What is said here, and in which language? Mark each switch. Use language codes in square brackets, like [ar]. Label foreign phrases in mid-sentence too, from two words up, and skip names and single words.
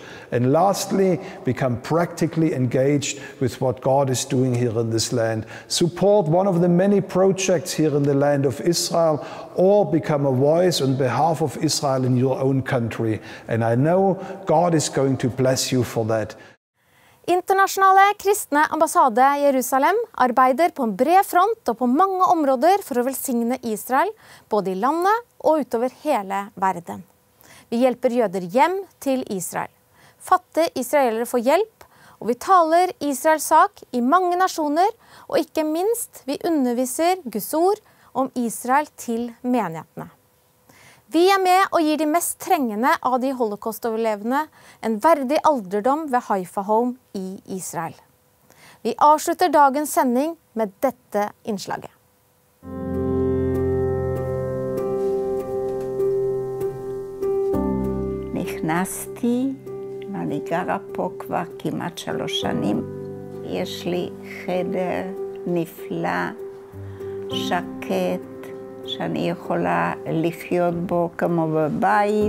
[en] And lastly, become practically engaged with what God is doing here in this land. Support one of the many projects here in the land of Israel, or become a voice on behalf of Israel in your own country. And I know God is going to bless you for that. [no] Internasjonale kristne ambassade Jerusalem arbeider på en bred front og på mange områder for å velsigne Israel, både i landet og utover hele verden. Vi hjelper jøder hjem til Israel. Fattige israelere får hjelp, og vi taler Israels sak i mange nasjoner, og ikke minst vi underviser Guds ord om Israel til menighetene. Vi er med og gir de mest trengende av de holocaust-overlevende en verdig alderdom ved Haifa Home i Israel. Vi avslutter dagens sending med dette innslaget. [he] נכנסתי, ואני גרה פה כבר כמעט 3 שנים. יש לי חדר נפלא, שקט, שאני יכולה לחיות בו כמו בבית.